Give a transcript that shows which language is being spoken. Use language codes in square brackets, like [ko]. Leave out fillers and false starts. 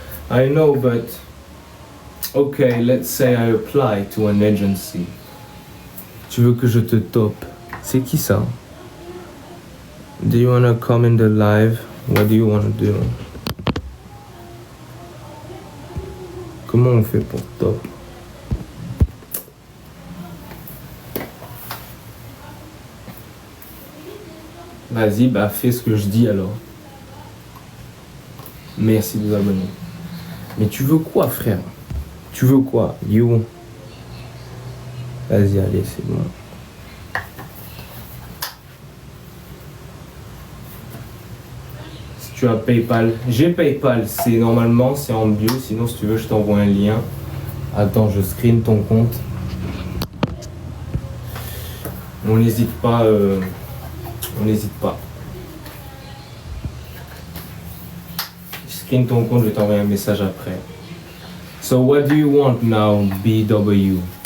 [en] I know, but okay, let's say I apply to an agency. [fr] Tu veux que je te top? C'est qui ça? [en] Do you wanna come in the live? What do you wanna do? [fr] Comment on fait pour top? Vas-y, bah fais ce que je dis alors. Merci de vous abonner. Mais tu veux quoi, frère? Tu veux quoi? Yo. Vas-y, allez, c'est bon. Si tu as PayPal, j'ai PayPal, c'est normalement, c'est en bio. Sinon, si tu veux, je t'envoie un lien. Attends, je screen ton compte. On n'hésite pas. On n'hésite pas. Je screen ton compte, je vais t'envoyer un message après. [en] So what do you want now, BW?